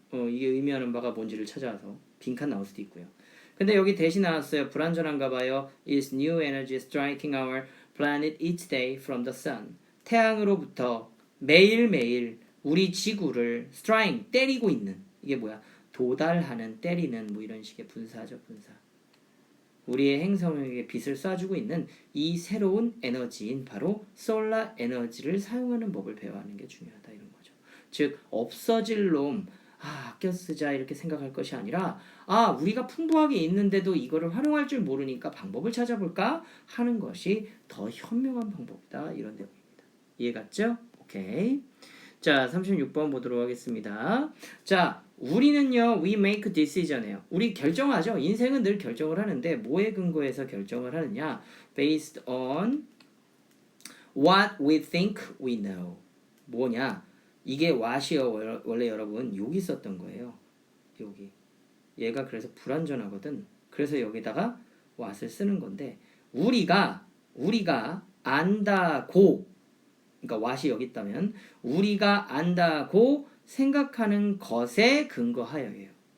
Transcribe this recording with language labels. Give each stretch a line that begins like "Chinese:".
Korean: 이게 의미하는 바가 뭔지를 찾아서 빈칸 나올 수도 있고요. 근데 여기 대신 나왔어요. 불완전한가 봐요.
English: Is new energy striking our planet each day from the sun.
Korean: 태양으로부터 매일매일 우리 지구를 strike, 때리고 있는. 이게 뭐야? 도달하는, 때리는 뭐 이런 식의 분사죠, 분사. 우리의 행성에게 빛을 쏴주고 있는 이 새로운 에너지인 바로 솔라 에너지를 사용하는 법을 배워하는 게 중요하다 이런 거죠. 즉 없어질 놈 아껴 쓰자 이렇게 생각할 것이 아니라 우리가 풍부하게 있는데도 이거를 활용할 줄 모르니까 방법을 찾아볼까 하는 것이 더 현명한 방법이다 이런 내용입니다. 이해 갔죠? 오케이. 자 36번 보도록 하겠습니다. 자 우리는요
English: we make decision
Korean: 이에요. 우리 결정하죠. 인생은 늘 결정을 하는데 뭐에 근거해서 결정을 하느냐?
English: based on what we think we know.
Korean: 뭐냐? 이게 what이요. 원래 여러분 여기 썼던 거예요. 여기. 얘가 그래서 불완전하거든. 그래서 여기다가 what을 쓰는 건데 우리가 안다고 그러니까 what이 여기 있다면 우리가 안다고 생각하는 것에 근거하여예요.